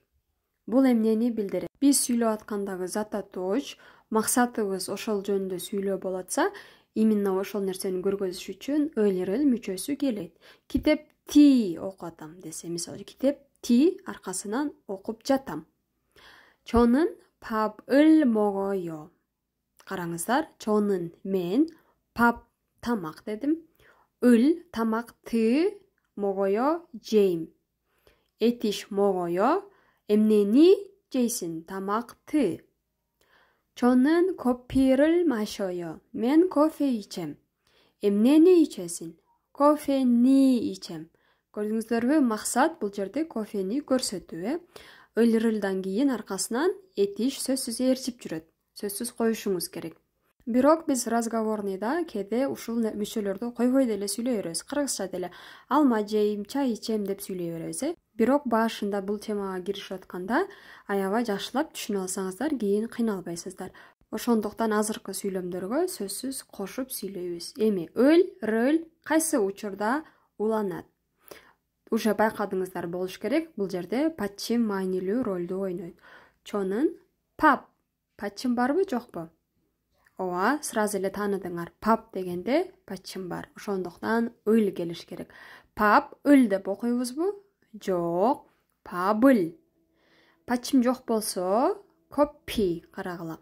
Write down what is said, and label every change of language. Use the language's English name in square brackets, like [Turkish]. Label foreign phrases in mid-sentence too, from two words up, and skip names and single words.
[Kyrgyz] Бул эмнени билдирет? Биз сүйлөп аткандагы зататтооч максатыбыз ошол жөнүндө сүйлөө болуп атса, именно ошол нерсени көргөзүш үчүн өл, рөл мүчөсү келет. Китепти окуп атам десе, мисалы, китепти аркасынан окуп жатам. [Korean] 저는 밥을 먹어요. [Kyrgyz] Караңыздар, 저는 мен, 밥 тамак дедим. 을 тамакты, 먹어요 жейм. этиш 먹어요 эмнени жейсиң? тамакты. [Korean] 저는 커피를 마셔요. [Kyrgyz] мен кофе ичем. эмнени ичесиң? кофени ичем. Көрдүңүздөрбү, максат бул жерде кофени көрсөтүү. Өл, рөлдөн кийин аркасынан этиш сөзсүз ээрчип жүрөт. Сөзсүз коюшуңуз керек. Бирок биз разговорныйда кээде ушул мүчөлөрдү койбой деле сүйлөй беребиз. Кыргызча деле алма жейм, чай ичем деп сүйлөй беребиз. Бирок башында бул темага киришип атканда аябай жакшылап түшүнүп алсаңыздар, кийин кыйналбайсыздар. Ошондуктан азыркы сүйлөмдөргө сөзсүз кошуп сүйлөйбүз. Эми өл, рөл кайсы учурда уланат? Уже байкадыңыздар болуш керек. Бул жерде падчим маанилүү ролду ойнойт. [Korean] 저는 밥. [Kyrgyz] падчим барбы, жокпу? Ооба, сразу эле тааныдыңар. Пап дегенде падчим бар. Ошондуктан өл келиш керек. Пап, өл деп окуйбузбу? Жок. Пабыл. Падчим жок болсо, кофе карагыла.